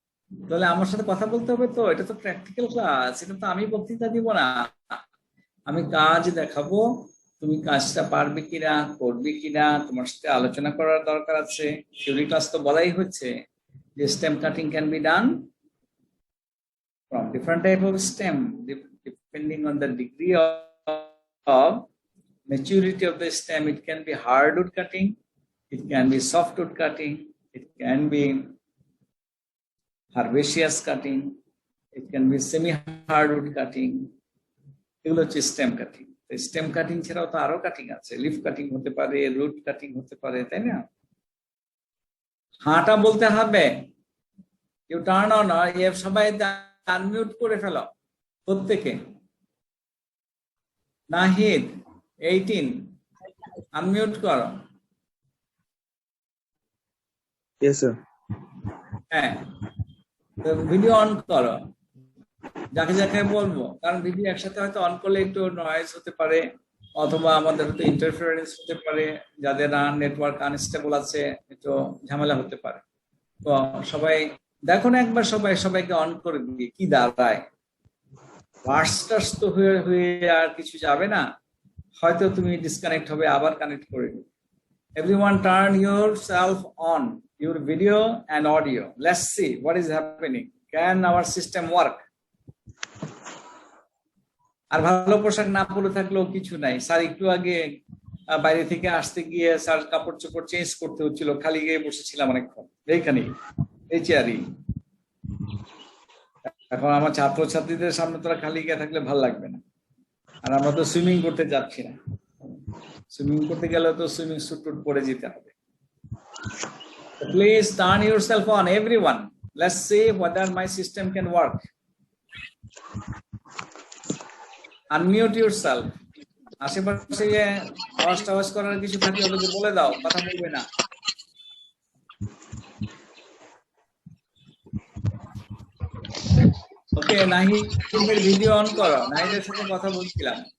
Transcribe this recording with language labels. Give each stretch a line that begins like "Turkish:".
Bangla: তাহলে আমার সাথে কথা বলতে হবে তো, এটা তো প্র্যাকটিক্যাল ক্লাস, এটা তো আমি বক্তৃতা দিব না, আমি কাজ দেখাবো। তুমি কাজটা পারবে কিনা, করবে কিনা, তোমার সাথে আলোচনা করার দরকার আছে। থিওরি ক্লাস তো বলাই হচ্ছে যে
English: Stem cutting can be done from different type of stem, depending on the degree of maturity of the stem. It can be hardwood cutting, it can be softwood cutting, it can be herbaceous cutting, it can be semi-hardwood cutting.
Bangla: এগুলো হচ্ছে stem cutting. Stem cutting ছাড়াও তো আরো cutting আছে, leaf cutting হতে পারে, root cutting হতে পারে, তাই না? হাঁটা বলতে হবে,
English: you turn on,
Bangla: সবাই আনমিউট করে ফেলো প্রত্যেকে। নাহিদ 18 আনমিউট করো।
English: Yes, sir.
Bangla: হ্যাঁ, ভিডিও অন করো, যাকে যাকে বলবো, কারণ ভিডিও একসাথে হয়তো অন করলে একটু নয়েজ হতে পারে, অথবা আমাদের হয়তো ইন্টারফারেন্স হতে পারে, যাদের নেটওয়ার্ক আনস্টেবল আছে একটু ঝামেলা হতে পারে। তো সবাই দেখো না একবার, সবাইকে অন করে দিয়ে কি দাঁড়ায়, ভার্সটাস তো হয়ে হয়ে আর কিছু যাবে না, হয়তো তুমি ডিসকানেক্ট হবে, আবার কানেক্ট করে নিবে।
English: Everyone turn yourself on, your video and audio. Let's see what is happening. Can our system work?
Bangla: আর ভালো পোশাক না পরে থাকলেও কিছু নাই। স্যার একটু আগে বাইরে থেকে আসতে গিয়ে স্যার কাপড় চোপড় চেঞ্জ করতে হচ্ছিল, খালি গিয়ে বসেছিলাম অনেকক্ষণ এইখানে, এই চেয়ারই। এখন আমার ছাত্রছাত্রীদের সামনে তোরা খালি গিয়ে থাকলে ভাল লাগবে না, আর আমরা তো সুইমিং করতে যাচ্ছি না, সুইমিং করতে গেলে তো সুইমিং স্যুট টুট পরে যেতে হবে।
English: Please turn yourself on, everyone. Let's see whether my system can work. Unmute yourself.
Bangla: আশেপাশে যে আওয়াজ করার কিছু থাকলে ওদেরকে বলে দাও, কথা বলবে না। ওকে, নাহিদের ভিডিও অন করো, নাহিদের সাথে কথা বলছিলাম।